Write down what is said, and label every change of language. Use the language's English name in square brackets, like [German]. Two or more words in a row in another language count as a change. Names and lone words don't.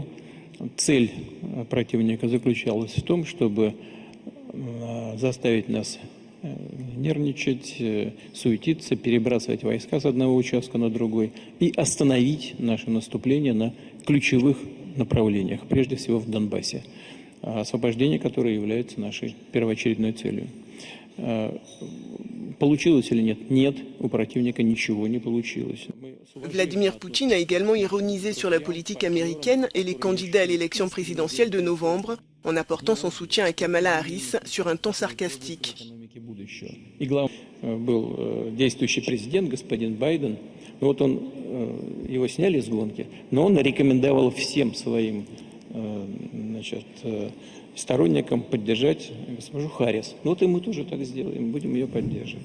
[Russian] Цель противника заключалась в том, чтобы заставить нас нервничать, суетиться, перебрасывать войска с одного участка на другой и остановить наше наступление на ключевых направлениях, прежде всего в Донбассе, освобождение которое является нашей первоочередной целью. Получилось или нет? Нет, у противника ничего не получилось. [French] Vladimir Poutine a également ironisé sur la politique américaine et les candidats à l'élection présidentielle de novembre, en apportant son soutien à Kamala Harris sur un ton sarcastique. [Russian] И главный был действующий президент, господин Байден. Вот он, его сняли с гонки, но он рекомендовал всем своим сторонникам поддержать госпожу Харрис. Ну вот и мы тоже так сделаем, будем ее поддерживать.